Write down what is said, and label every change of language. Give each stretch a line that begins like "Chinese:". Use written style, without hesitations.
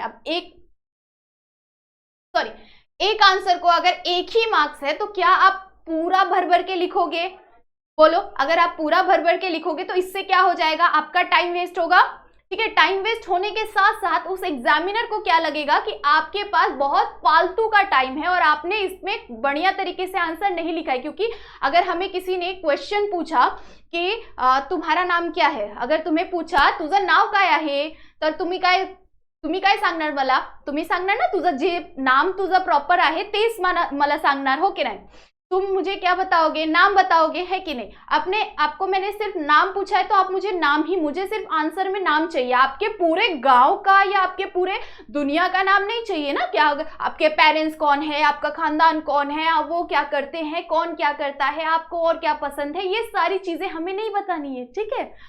Hindi: अब एक आंसर को अगर 1 ही मार्क्स है तो क्या आप पूरा भर भर के लिखोगे, बोलो। अगर आप पूरा भर भर के लिखोगे तो इससे क्या हो जाएगा, आपका टाइम वेस्ट होगा, ठीक है। टाइम वेस्ट होने के साथ साथ उस एग्जामिनर को क्या लगेगा कि आपके पास बहुत फालतू का टाइम है और आपने इसमें बढ़िया तरीके से आंसर नहीं लिखा है। क्योंकि अगर हमें किसी ने क्वेश्चन पूछा कि तुम्हारा नाम क्या है, अगर तुम्हें पूछा
Marathi: तुझं नाव काय आहे, तर तुम्ही काय सांगणार मला, तुम्ही सांगणार ना तुझं जे नाम तुझं प्रॉपर आहे तेच मला सांगणार, हो की नाही।
Hindi: तुम मुझे क्या बताओगे, नाम बताओगे, है कि नहीं। आपको मैंने सिर्फ नाम पूछा है तो आप मुझे नाम ही, मुझे सिर्फ आंसर में नाम चाहिए, आपके पूरे गांव का या आपके पूरे दुनिया का नाम नहीं चाहिए ना। क्या आपके पेरेंट्स कौन है, आपका खानदान कौन है, आप वो क्या करते हैं, कौन क्या करता है, आपको और क्या पसंद है, ये सारी चीजें हमें नहीं बतानी है, ठीक है।